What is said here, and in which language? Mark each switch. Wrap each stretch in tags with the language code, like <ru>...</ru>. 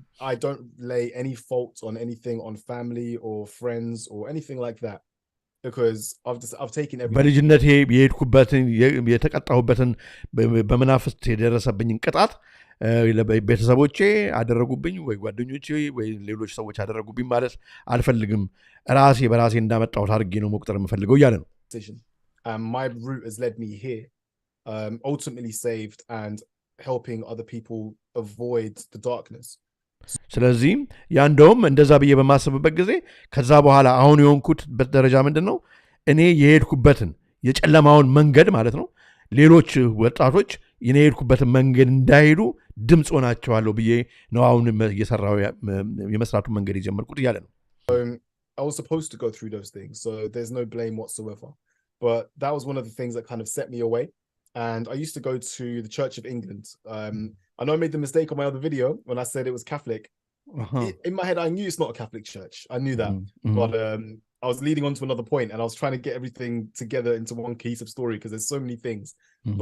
<en>I don't lay any fault on anything, on family or friends or anything like that, because I've taken everything.</en> <am>በልጅነቴ የሄድኩበትን የተቀጣሁበትን በመናፍስት የደረሰብኝን ቅጣት ቤተሰቦቼ አደረጉብኝ ወይ ጓደኞቼ ወይ ሌሎች ሰዎች አደረጉብኝ ማለት አልፈልግም። ራሴ በራሴ እንዳመጣሁት አድርጌ ነው መቁጠር የምፈልገው እያለ ነው።</am> <en>My route has led me here, ultimately saved and helping other people avoid the darkness.</en> <am>ስለዚህ ያ እንደውም እንደዛ ብዬ በማሰብበት ጊዜ ከዛ በኋላ አሁን የሆንኩትበት ደረጃ ምንድን ነው? እኔ የሄድኩበትን የጨለማውን መንገድ ማለት ነው ሌሎች ወጣቶች የኔ የሄድኩበትን መንገድ እንዳይሄዱ ድምፅ ሆናቸዋለሁ ብዬ ነው አሁን እየሰራው የመስራቱን መንገድ የጀመርኩት እያለ ነው።</am> <en>I was supposed to go through those things, so there's no blame whatsoever. But that was one of the things that kind of set me away. And I used to go to the Church of England. I know I made the mistake on my other video when I said it was Catholic. In my head, I knew it's not a Catholic church. I knew that. Mm-hmm. But I was leading on to another point, and I was trying to get everything together into one cohesive story because there's so many things. Mm-hmm.</en>